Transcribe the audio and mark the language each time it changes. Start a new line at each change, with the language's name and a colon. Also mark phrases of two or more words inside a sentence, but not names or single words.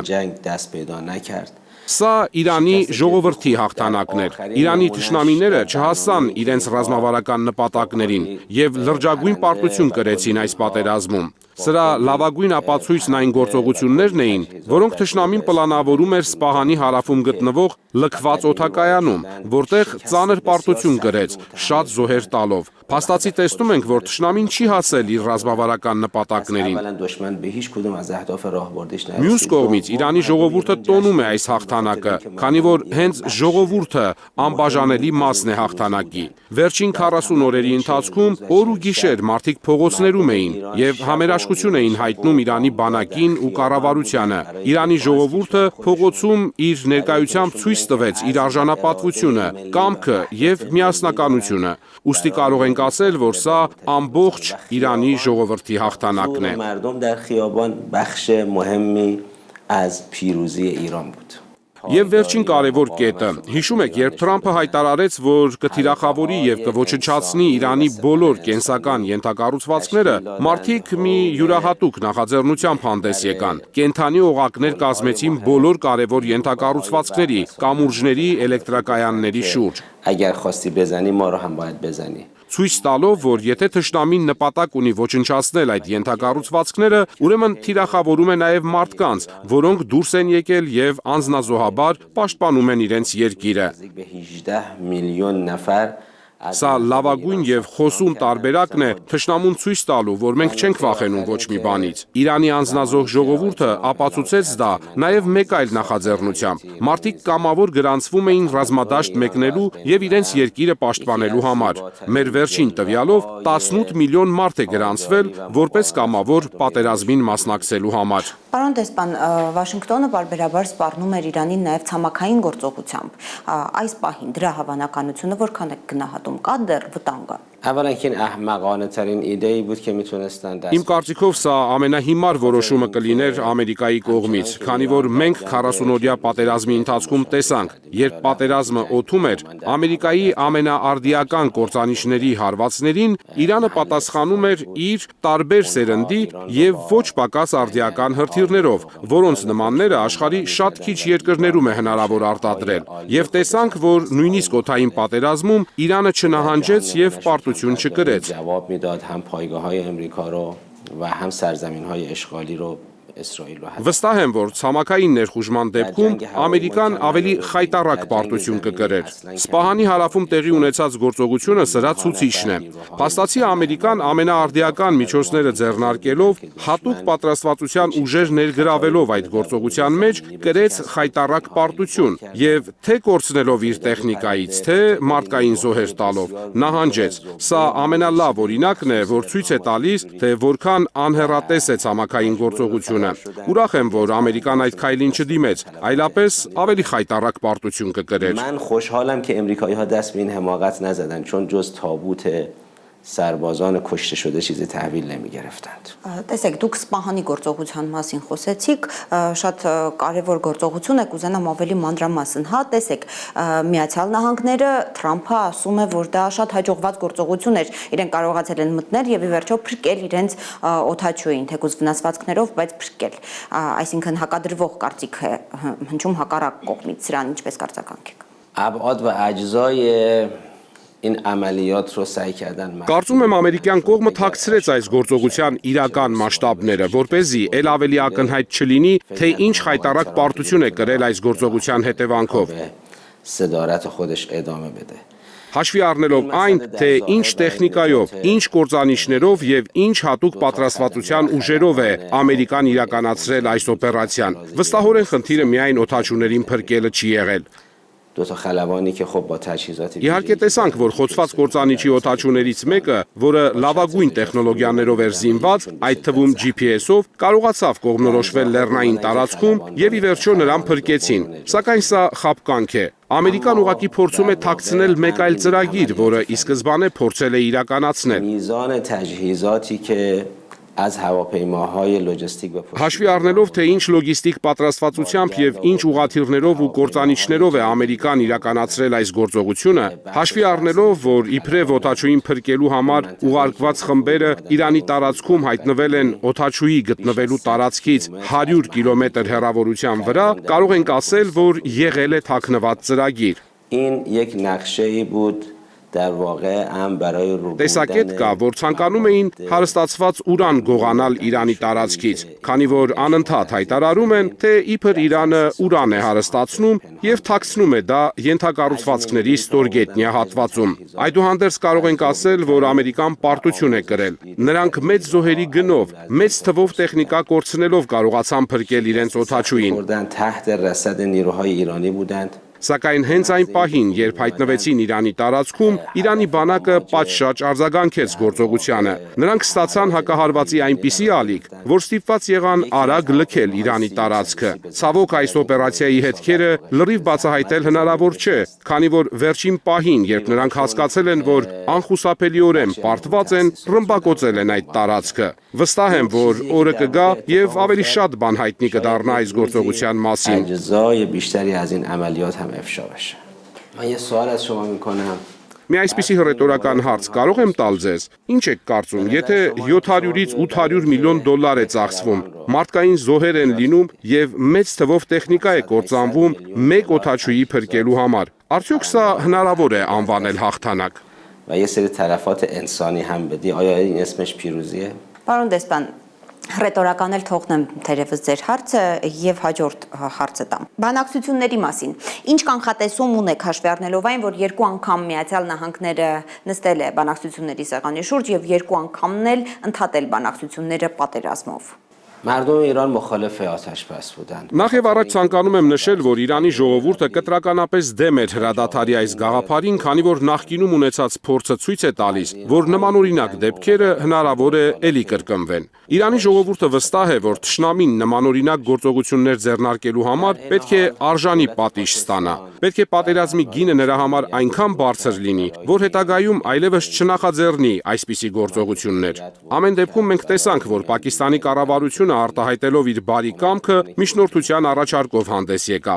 Persian: جنگ دست پیدا نکرد
Armenian: Սա Իրանի ժողովրդի հաղթանակն էր։ Իրանի թշնամիները չհասան իրենց ռազմավարական նպատակներին եւ լրջագույն պարտություն կրեցին այս պատերազմում։ Սրա լավագույն ապացույցն այն գործողություններն էին, որոնք թշնամին պլանավորում էր Սպահանի հարավում գտնվող լքված օդակայանում, որտեղ ծանր պարտություն կրեց, շատ զոհեր տալով։ Փաստացի տեսնում ենք, որ թշնամին չի հասել իր ռազմավարական նպատակներին։
Persian: اولا دشمن به هیچ کدوم از اهداف راهبردیش
Armenian: Մյուս կողմից Իրանի ժողովուրդը տոնում է այս հաղթանակը, քանի որ հենց ժողովուրդը անբաժանելի մասն է հաղթանակի։ Վերջին 40 օրերի ընթացքում օր ու գիշեր մարդիկ փողոցներում էին եւ համերաշխություն էին հայտնում Իրանի բանակին ու կառավարությանը։ Իրանի ժողովուրդը փողոցում իր ներկայությամբ ցույց տվեց իր արժանապատվությունը, կամքը եւ միասնականությունը։ Ուստի կարող ենք ասել, որ սա ամբողջ Իրանի ժողովրդի հաղթանակն է։
Persian: مردم در خیابان بخش مهمی از پیروزی ایران بود
Armenian: Եվ վերջին կարևոր կետը։ Հիշում եք, երբ Թրամփը հայտարարեց, որ կթիրախավորի եւ կոչնչացնի Իրանի բոլոր կենսական ենթակառուցվածքները, մարդիկ մի յուրահատուկ նախաձեռնությամբ հանդես եկան։ Կենթանի օղակներ կազմեցին բոլոր կարևոր ենթակառուցվածքների, կամուրջների, էլեկտրակայանների շուրջ։
Persian: اگر خواستی بزنی ما رو هم باید بزنی
Armenian: Ցույց տալով, որ եթե թշնամին նպատակ ունի ոչնչացնել այդ ենթակառուցվածքները, ուրեմն թիրախավորում է նաև մարդկանց, որոնք դուրս են եկել եւ անձնազոհաբար պաշտպանում են իրենց երկիրը։
Persian: به 18 میلیون نفر
Armenian: Սա լավագույն եւ խոսուն տարբերակն է թշնամուն ցույց տալու, որ մենք չենք վախենում ոչ մի բանից։ Իրանի անձնազոհ ժողովուրդը ապացուցեց դա նաեւ մեկ այլ նախաձեռնությամբ։ Մարդիկ կամավոր գրանցվում էին ռազմադաշտ մեկնելու եւ իրենց երկիրը պաշտպանելու համար։ Մեր վերջին տվյալով 18 միլիոն մարդ է գրանցվել որպես կամավոր պատերազմին մասնակցելու համար։ Պարոն դեսպան, Վաշինգտոնը բարբերաբար սպառնում էր Իրանին նաև ցամաքային գործողությամբ։ Այս պահին դրա հավանականությունը որքան է գնահատում, կա դեռ վտանգը։
Persian: اولا که این احمقانه ترین ایده ای بود که میتونستن
Armenian: Իմ կարծիքով սա ամենահիմար որոշումը կլիներ Ամերիկայի կողմից, քանի որ մենք 40-օրյա պատերազմի ընթացքում տեսանք, երբ պատերազմը օդում էր, Ամերիկայի ամենաարդիական կործանիչների հարվածներին Իրանը պատասխանում էր իր տարբեր սերնդի եւ ոչ պակաս արդիական հրթիռներով, որոնց նմանները աշխարհի շատ քիչ երկրներում է հնարավոր արտադրել։ Եվ տեսանք, որ նույնիսկ օդային պատերազմում Իրանը չնահանջեց եւ պարտություն չկրեց։
Persian: جواب میداد هم پایگاه‌های امریکا رو و هم سرزمین‌های اشغالی رو اسرائیل رو
Armenian: Վստահ եմ, որ ցամաքային ներխուժման դեպքում Ամերիկան ավելի խայտառակ պարտություն կկրեր։ Սպահանի հարավում տեղի ունեցած գործողությունը սրա ցուցիչն է։ Փաստացի Ամերիկան ամենաարդիական միջոցները ձեռնարկելով, հատուկ պատրաստվածության ուժեր ներգրավելով այդ գործողության մեջ, կրեց խայտառակ պարտություն եւ թե կորցնելով իր տեխնիկայից, թե մարդկային զոհեր տալով, նահանջեց։ Սա ամենալավ օրինակն է, որ ցույց է տալիս, թե որքան անհեռատես է ցամաքային գործողությունը։ Ուրախ եմ, որ Ամերիկան այդ քայլին չդիմեց, այլապես ավելի խայտառակ պարտություն կկրեր։
Persian: من خوشحالم که امریکایی‌ها دست به این حماقت نزدن چون جز تابوت سربازان کشته شده چیزی تحویل نمی‌گرفتند.
Armenian: Տեսեք, դուք Սպահանի գործողության մասին խոսեցիք, շատ կարևոր գործողություն է, կուզենամ ավելի մանրամասն։ Հա, տեսեք, Միացյալ Նահանգները Թրամփը ասում է, որ դա շատ հաջողված գործողություն էր, իրեն կարողացել են մտնել եւ ի վերջո փրկել իրենց օդաչուին, թեկուզ վնասվածքներով, բայց փրկել։ Այսինքն հակադրվող կարծիք է հնչում հակառակ կողմից, սրան ինչպես կարծականք եք։
Persian: ابعاد و اجزای این عملیات رو سعی کردن
Armenian: Կարծում եմ ամերիկյան կողմը թաքցրեց այս գործողության իրական մասշտաբները, որպեսզի ել ավելի ակնհայտ չլինի, թե ինչ խայտառակ պարտություն է կրել այս գործողության հետևանքով։
Persian: صدارت خودش ادامه بده.
Armenian: Հաշվի առնելով այն, թե ինչ տեխնիկայով, ինչ կործանիչներով եւ ինչ հատուկ պատրաստվածության ուժերով է Ամերիկան իրականացրել այս օպերացիան, վստահորեն խնդիրը միայն օդաչուներին փրկելը չի եղել։
Persian: دو تا خلبانی که خب با تجهیزات
Armenian: Իհարկե տեսանք, որ խոցված կործանիչի օդաչուներից մեկը, որը լավագույն տեխնոլոգիաներով էր զինված, այդ թվում GPS-ով, կարողացավ կողմնորոշվել լեռնային տարածքում եւ ի վերջո նրան փրկեցին։ Սակայն սա խաբկանք է։ Ամերիկան ուղղակի փորձում է թաքցնել մեկ այլ ծրագիր, որը ի սկզբանե փորձել է իրականացնել։
Persian: میزان تجهیزاتی که از هواپیماهای لوجستیک و
Armenian: Հաշվի առնելով, թե ինչ լոգիստիկ պատրաստվածությամբ եւ ինչ ուղաթիռներով ու կործանիչներով է Ամերիկան իրականացրել այս գործողությունը, հաշվի առնելով, որ իբրև օդաչուին փրկելու համար ուղարկված խմբերը Իրանի տարածքում հայտնվել են օդաչուի գտնվելու տարածքից 100 կիլոմետր հեռավորության վրա, կարող ենք ասել, որ եղել է թաքնված ծրագիր։
Persian: این یک نقشه‌ای بود در واقع هم برای
Armenian: Տեսակետ կա, որ ցանկանում էին հարստացված ուրան գողանալ Իրանի տարածքից, քանի որ անընդհատ հայտարարում են, թե իբր Իրանը ուրան է հարստացնում եւ թաքցնում է դա ենթակառուցվածքների ստորգետնյա հատվածում։ Այդուհանդերձ կարող ենք ասել, որ Ամերիկան պարտություն է կրել։ Նրանք մեծ զոհերի գնով, մեծ թվով տեխնիկա կորցնելով կարողացան փրկել իրենց օդաչուին։
Persian: تحت رصد نیروهای ایرانی بودند.
Armenian: Սակայն հենց այն պահին, երբ հայտնվեցին Իրանի տարածքում, Իրանի բանակը պատշաճ արձագանքեց գործողությանը։ Նրանք ստացան հակահարվածի այնպիսի ալիք, որ ստիպված եղան արագ լքել Իրանի տարածքը։ Ցավոք այս օպերացիայի հետքերը լրիվ բացահայտել հնարավոր չէ, քանի որ վերջին պահին, երբ նրանք հասկացել են, որ անխուսափելիորեն պարտված են, ռմբակոծել են այդ տարածքը։ Վստահ եմ, որ օրը կգա եւ ավելի շատ բան հայտնի կդառնա այս գործողության մասին։
Persian: اجزای بیشتری از این عملیات هم افشا بشه. من یه سوال از شما میکنم.
Armenian: Մի այսպիսի հռետորական հարց կարող եմ տալ ձեզ։ Ինչ եք կարծում, եթե 700-ից 800 միլիոն դոլար է ծախսվում, մարդկային զոհեր են լինում եւ մեծ թվով տեխնիկա է կործանվում մեկ օդաչուի փրկելու համար, արդյոք սա հնարավոր է անվանել հաղթանակ։
Persian: و یه سری تلفات انسانی هم بدی آیا این اسمش پیروزیه؟
Armenian: Պարոն դեսպան, հռետորական էլ թողնեմ թերևս ձեր հարցը եւ հաջորդ հարցը տամ։ Բանակցությունների մասին։ Ինչ կանխատեսում ունեք հաշվի առնելով այն, որ երկու անգամ Միացյալ Նահանգները նստել է բանակցությունների սեղանի շուրջ եւ երկու անգամն էլ ընդհատել բանակցությունները պատերազմով։
Persian: مردم ایران مخالف آتش بس بودند.
Armenian: Նախ եւ առաջ ցանկանում եմ նշել, որ Իրանի ժողովուրդը կտրականապես դեմ էր հրադադարի այս գաղափարին, քանի որ նախկինում ունեցած փորձը ցույց է տալիս, որ նմանօրինակ դեպքերը հնարավոր է ելի կրկնվեն։ Իրանի ժողովուրդը վստահ է, որ թշնամին նմանօրինակ գործողություններ ձեռնարկելու համար պետք է արժանի պատիժ ստանա։ Պետք է պատերազմի գինը նրա համար այնքան բարձր լինի, որ հետագայում այլևս չնախաձեռնի այսպիսի գործողություններ։ Ամեն դեպքում մենք տեսանք, որ Պակիստանի կառավարությունը արտահայտելով իր բարի կամքը միջնորդության առաջարկով հանդես եկավ։